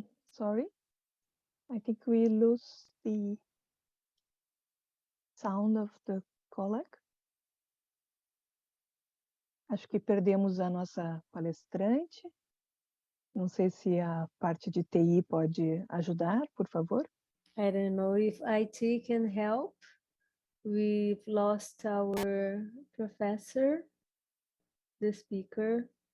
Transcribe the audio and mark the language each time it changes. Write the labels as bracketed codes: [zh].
[en] Sorry, I think we lose the sound of the colleague. [pt] Acho que perdemos a nossa palestrante. Não sei se a parte de TI pode ajudar, por favor. [en] I don't know if IT can help. We've lost our professor, the speaker.